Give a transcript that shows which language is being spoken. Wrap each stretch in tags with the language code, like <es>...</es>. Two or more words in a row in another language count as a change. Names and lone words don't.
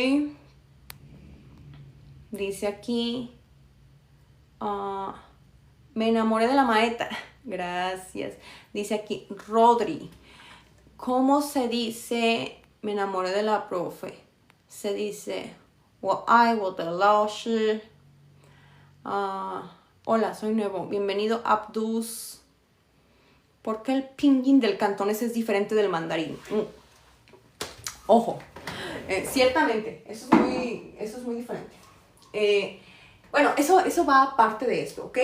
<es>Dice aquí, me enamoré de la maeta. Gracias. Dice aquí, Rodri, ¿cómo se dice me enamoré de la profe? Se dice,</es> <zh>我爱我的老师.</zh> <es>Hola, soy nuevo. Bienvenido, Abdus. ¿Por qué el pinyin del cantonés es diferente del mandarín? Ojo, ciertamente, eso es muy diferente. Bueno, eso va aparte de esto, ¿ok?</es>